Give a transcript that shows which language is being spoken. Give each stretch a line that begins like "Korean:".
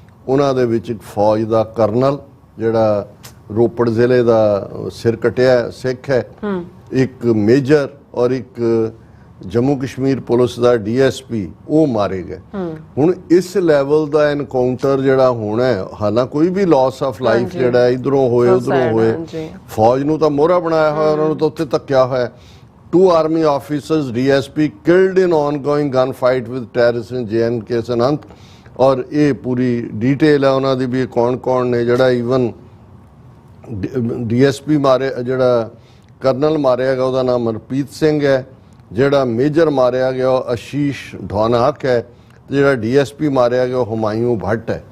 Punjabi: ਉਹਨਾਂ ਦੇ ਵਿੱਚ ਇੱਕ ਫੌਜ ਦਾ ਕਰਨਲ ਜਿਹੜਾ ਰੋਪੜ ਜ਼ਿਲ੍ਹੇ ਦਾ ਸਿਰ ਕਟਿਆ ਸਿੱਖ ਹੈ, ਇੱਕ ਮੇਜਰ ਔਰ ਇੱਕ ਜੰਮੂ ਕਸ਼ਮੀਰ ਪੁਲਿਸ ਦਾ DSP ਉਹ ਮਾਰੇ ਗਏ। ਹੁਣ ਇਸ ਲੈਵਲ ਦਾ ਐਨਕਾਊਂਟਰ ਜਿਹੜਾ ਹੋਣਾ ਹੈ, ਹਾਲਾਂ ਕੋਈ ਵੀ ਲਾਸ ਆਫ ਲਾਈਫ ਜਿਹੜਾ ਇਧਰੋਂ ਹੋਏ ਉਧਰੋਂ ਹੋਏ, ਫੌਜ ਨੂੰ ਤਾਂ ਮੋਹਰਾ ਬਣਾਇਆ ਹੋਇਆ, ਉਹਨਾਂ ਨੂੰ ਤਾਂ ਉੱਥੇ ਧੱਕਿਆ ਹੋਇਆ।
English: 2 army officers DSP killed in ongoing gunfight with terrorists in JNK Sanant।
Punjabi: ਔਰ ਇਹ ਪੂਰੀ ਡਿਟੇਲ ਹੈ ਉਹਨਾਂ ਦੀ ਵੀ ਕੌਣ ਨੇ, ਜਿਹੜਾ ਈਵਨ DSP ਮਾਰੇ, ਜਿਹੜਾ ਕਰਨਲ ਮਾਰਿਆ ਗਿਆ ਉਹਦਾ ਨਾਮ ਮਨਪ੍ਰੀਤ ਸਿੰਘ ਹੈ, ਜਿਹੜਾ ਮੇਜਰ ਮਾਰਿਆ ਗਿਆ ਉਹ ਆਸ਼ੀਸ਼ ਢੋਨਾਕ ਹੈ, ਤੇ ਜਿਹੜਾ DSP ਮਾਰਿਆ ਗਿਆ ਉਹ ਹੁਮਾਯੂੰ ਭੱਟ ਹੈ।